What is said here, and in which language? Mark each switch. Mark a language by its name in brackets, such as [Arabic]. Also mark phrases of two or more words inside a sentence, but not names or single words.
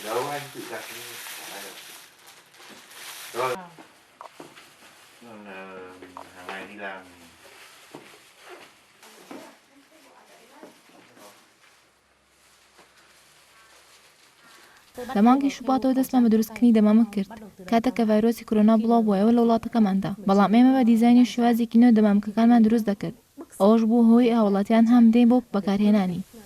[Vietnamese] anh tự đặt đi. Rồi. Còn hàng ngày đi làm. [Central Kurdish] لە مانگی شوباتەوە دەستمان بە دروستکردنی دەمامە کرد کاتێک کە ڤایرۆسی کۆرۆنا بڵاو بووایەوە لە وڵاتەکەماندا بەڵام ئێمە بە دیزاینی شێوازێکی نوێ دەمامکەکانمان دروست دەکرد ئەوەش بوو هۆی هاوڵاتیان هەم دێن بۆ بەکارهێنانی